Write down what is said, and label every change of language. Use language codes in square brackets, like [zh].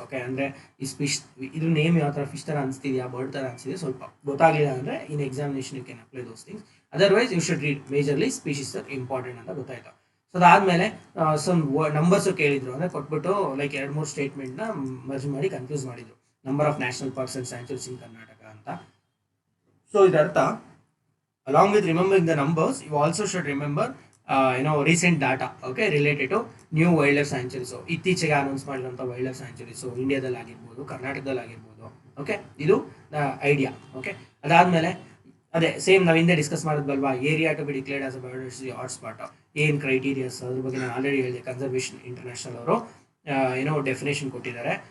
[kn] Okay, ಅಂದರೆ ಈ ಇದು ನೇಮ್ ಯಾವ ಥರ ಫಿಶ್ ಥರ ಅನಿಸ್ತಿದೆಯಾ, ಬರ್ಡ್ ಥರ ಅನಿಸ್ತಿದೆ, ಸ್ವಲ್ಪ ಗೊತ್ತಾಗಲಿಲ್ಲ ಅಂದರೆ [en] In examination you can apply those things. Otherwise you should read majorly species important [kn] ಅಂತ ಗೊತ್ತಾಯ್ತು. ಸೊ ಅದಾದಮೇಲೆ ಸಮ್ ನಂಬರ್ಸು ಕೇಳಿದ್ರು, ಅಂದರೆ ಕೊಟ್ಬಿಟ್ಟು ಲೈಕ್ 2-3 ಸ್ಟೇಟ್ಮೆಂಟ್ನ ಮರ್ಜ್ ಮಾಡಿ ಕನ್ಫ್ಯೂಸ್ ಮಾಡಿದ್ರು, [en] number of national parks and sanctuaries in Karnataka [kn] ಅಂತ. So ಇದರ್ಥ [en] along with remembering the numbers you also should remember recent data, okay, related to new wildlife sanctuaries. [kn] ಇತ್ತೀಚೆಗೆ ಅನೌನ್ಸ್ ಮಾಡಿರುವಂಥ wild life sanctuaries ಇಂಡಿಯಾದಲ್ಲಿ ಆಗಿರ್ಬೋದು, ಕರ್ನಾಟಕದಲ್ಲಿ ಆಗಿರ್ಬೋದು. Okay, ಇದು ಐಡಿಯಾ. ಓಕೆ, ಅದಾದಮೇಲೆ ಅದೇ ಸೇಮ್ ನಾವು ಹಿಂದೆ discuss ಮಾಡಿದ್ವಲ್ವಾ, [en] area to be declared as a biodiversity hotspot, [kn] ಏನು ಕ್ರೈಟೀರಿಯಾಸ್ ಅದ್ರ ಬಗ್ಗೆ ನಾನು ಆಲ್ರೆಡಿ ಹೇಳಿದೆ. ಕನ್ಸರ್ವೇಷನ್ ಇಂಟರ್ನ್ಯಾಷನಲ್ ಅವರು ಡೆಫಿನೇಷನ್ ಕೊಟ್ಟಿದ್ದಾರೆ.